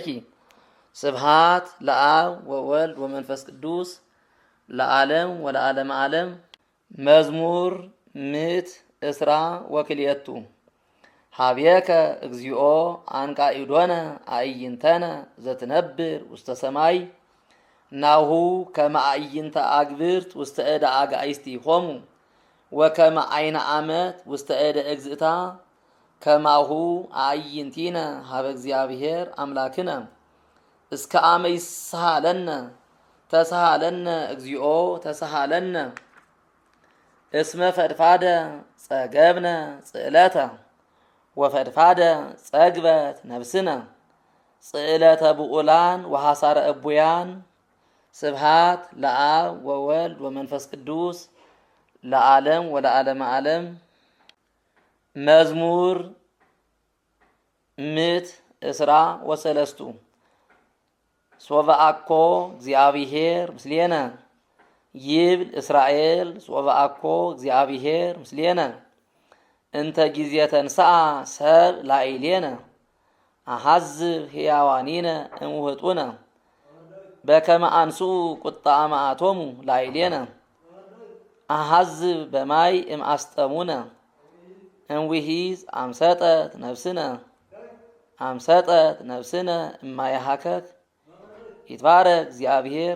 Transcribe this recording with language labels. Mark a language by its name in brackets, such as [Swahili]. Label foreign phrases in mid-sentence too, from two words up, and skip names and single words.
[Geez] ስብሃት ለአብ ወወልድ ወመንፈስ ቅዱስ ለዓለም ወለዓለመ ዓለም። መዝሙር ምእት እስራ ወክልኤቱ ሀቤከ እግዚኦ አንቃኢዶነ አዕይንተነ ዘትነብር ውስተ ሰማይ ናሁ ከመ አዕይንተ አግብርት ውስተ እደ አጋእዝቲሆሙ ወከመ ዓይነ ዓመት ውስተ እደ እግዝእታ ከማሁ አዕይንቲነ ሀበ እግዚአብሔር አምላክነ እስከ አመ ይስሃለነ ተስሃለነ እግዚኦ ተስሃለነ እስመ ፈድፋደ ጸገብነ ጽዕለተ ወፈድፋደ ጸግበት ነፍስነ ጽዕለተ ብዑላን ወሐሳረ እቡያን። ስብሃት ለአብ ወወልድ ወመንፈስ ቅዱስ ለዓለም ወለዓለመ ዓለም። መዝሙር ምእት እስራ ወሰለስቱ ሶበ አኮ እግዚአብሔር ምስሌነ ይብል እስራኤል ሶበ አኮ እግዚአብሔር ምስሌነ እንተ ጊዜ ተንሥአ ሰብ ላዕሌነ አሐዝብ ሕያዋኒነ እምውህጡነ በከመ አንሥኡ ቁጣዐ መዓቶሙ ላዕሌነ አሐዝብ በማይ እምአስጠሙነ እምውሒዝ አምሰጠት ነፍስነ እማየሃከክ ይትባረክ እግዚአብሔር